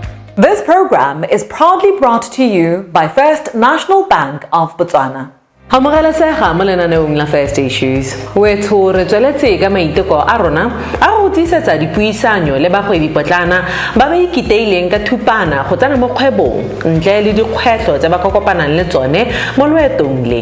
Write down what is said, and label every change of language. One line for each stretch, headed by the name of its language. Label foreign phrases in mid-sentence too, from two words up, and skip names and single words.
English: This program is proudly brought to you by First National Bank of Botswana.
Tswana: Hamogelasega mo lenaneong la First Issues. Wetho re tsweletse ka maiteko a rona a go tlisetsa dipuisanyo le bagwebipotlana ba ba ikiteileng ka thupana go tsena mo kgwebong ntle le dikgwetlho tse ba kopanang le tsone mo loetong le.